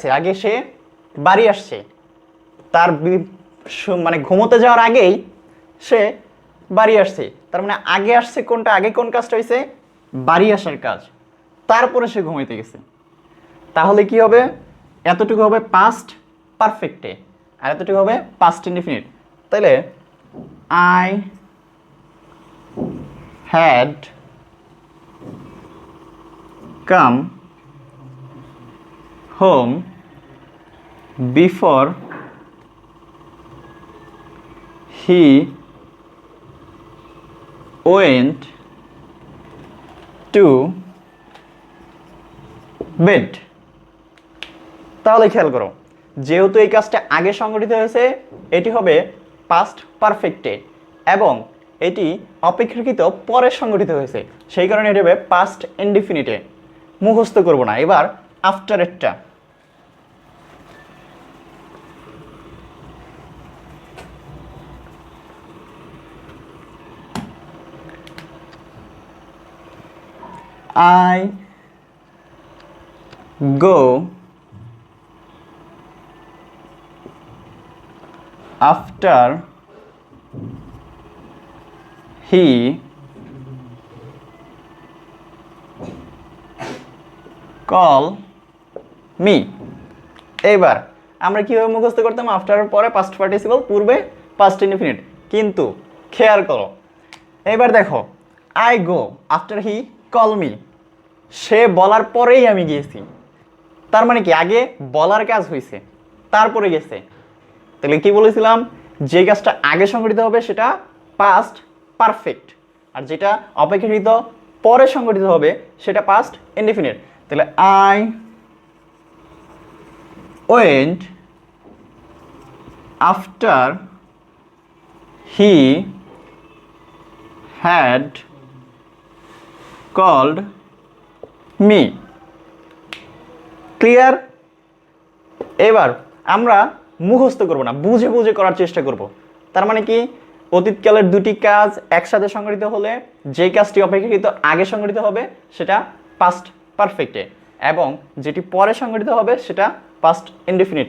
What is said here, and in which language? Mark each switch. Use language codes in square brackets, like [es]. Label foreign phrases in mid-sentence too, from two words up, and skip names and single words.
[bn] আগে সে বাড়ি আসছে, তার মানে ঘুমোতে যাওয়ার আগেই সে বাড়ি আসছে। তার মানে আগে আসছে কোনটা? আগে কোন কাজটা হয়েছে? বাড়ি আসার কাজ, তারপরে সে ঘুমাইতে গেছে। তাহলে কি হবে? এতটুকু হবে [en] past perfecte [bn] আর এতটুকু হবে [en] past indefinite. তাহলে I had come home before he went to bed। [bn] তাহলে খেয়াল করো, যেহেতু এই কাজটা আগে সংগঠিত হয়েছে, এটি হবে [en] past perfecte [bn] এবং এটি অপেক্ষাকৃত পরে সংগঠিত হয়েছে, সেই কারণে এটি হবে [en] past indefinite. [bn] মুখস্থ করব না। এবার আফটারেরটা, [en] I go after he call me। [bn] এবার আমরা কিভাবে মুখস্থ করতাম? আফটারের পরে [en] past participle, [bn] পূর্বে [en] past indefinite. [bn] কিন্তু খেয়াল করো, এবার দেখো, [en] I go after he call me, [bn] সে বলার পরেই আমি গিয়েছি। তার মানে কি আগে বলার কাজ হয়েছে, তারপরে গেছে। তাহলে কি বলেছিলাম? যে কাজটা আগে সংগঠিত হবে সেটা [en] past perfect, [bn] আর যেটা অপেক্ষাকৃত পরে সংগঠিত হবে সেটা [en] past indefinite. তাহলে I went after he had called me. [bn] ক্লিয়ার? এবার আমরা মুখস্থ করব না, বুঝে বুঝে করার চেষ্টা করব। তার মানে কি? অতীতকালের দুটি কাজ একসাথে সংগঠিত হলে যে কাজটি অপেক্ষাকৃত আগে সংগঠিত হবে সেটা [en] past perfecte [bn] এবং যেটি পরে সংগঠিত হবে সেটা [en] past indefinite.